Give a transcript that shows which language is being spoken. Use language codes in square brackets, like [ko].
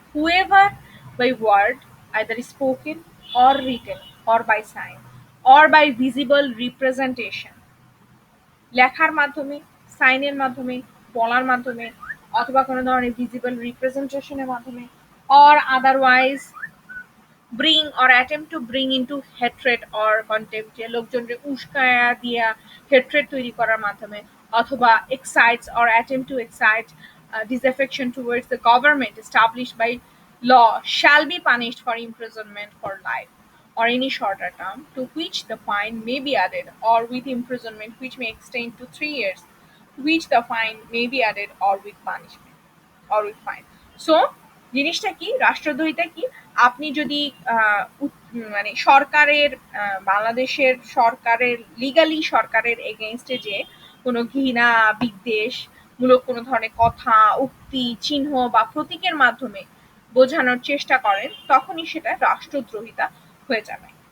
[en] whoever by word either spoken or written or by sign or by visible representation, [bn] লেখার মাধ্যমে, সাইনের মাধ্যমে, বলার মাধ্যমে, অথবা কোনো ধরনের ভিজিবল রিপ্রেজেন্টেশনের মাধ্যমে, [en] or otherwise bring or attempt to bring into hatred or contempt, [bn] যে লোকজনকে উস্কায়া দিয়া হেট্রেড তৈরি করার মাধ্যমে, [en] অথবা excites or attempt to excite disaffection towards the government established by law shall be punished for imprisonment for life or any shorter term to which the fine may be added, or with imprisonment which may extend to 3 years, to which the fine may be added, or with punishment or with fine. [bn] So জিনিসটা কি, রাষ্ট্রদ্রোহিতা কি? আপনি যদি মানে সরকারের বাংলাদেশের সরকারের legally সরকারের এগেইনস্টে যে কোনো ঘৃণা বিদ্বেষ মূলক কোনো ধরনের কথা উক্তি চিহ্ন বা প্রতীকের মাধ্যমে বোঝানোর চেষ্টা করেন, তখনই সেটা রাষ্ট্রদ্রোহিতা হয়ে যাবে।